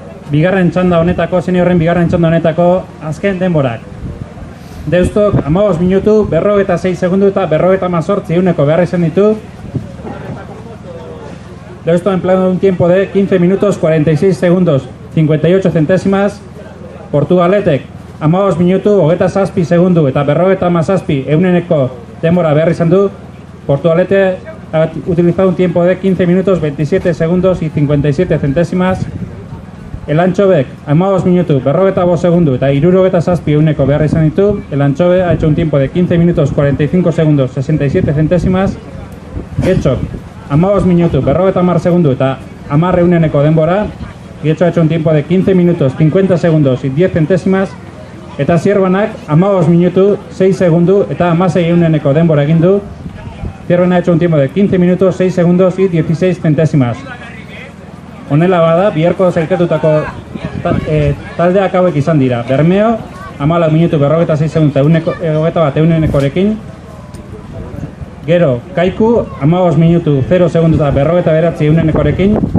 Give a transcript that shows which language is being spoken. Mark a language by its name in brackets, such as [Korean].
[Basque] bigarren txanda honetako, seniorren bigarren txanda honetako azken denborak. Deustok 15 minutu, 46 segundu eta 58 euneko behar izan ditu. [Spanish] Deusto ha empleado un tiempo de 15 minutos 46 segundos 58 centésimas. [Basque] Portugaletek 15 minutu, 27 segundu eta 57 euneko denbora behar izan du. [Spanish] Portugalete ha utilizado un tiempo de 15 minutos 27 segundos y 57 centésimas. [Basque] El Anchobek 15 minutu, 45 segundu eta 67 euneko behar izan ditu. [Spanish] El Anchobe ha hecho un tiempo de 15 minutos 45 segundos 67 centésimas. [Basque] Getxok 15 minutu, 50 segundu eta 10 euneko denbora. [Spanish] Getxo ha hecho un tiempo de 15 minutos 50 segundos y 10 centésimas. [Basque] Eta Zierbanak 15 minutu, 6 segundu eta 16 euneko denbora egin du. [Spanish] Zierban ha hecho un tiempo de 15 minutos, 6 segundos y 16 centésimas. [Basque] Honela bada, biharko zailkatutako taldeak hauek izan dira. Bermeo, 14 minutu, 46 segundu eta 21 eunekorekin. Gero, Kaiku, 15 minutu, 0 segundu eta 49 eunekorekin.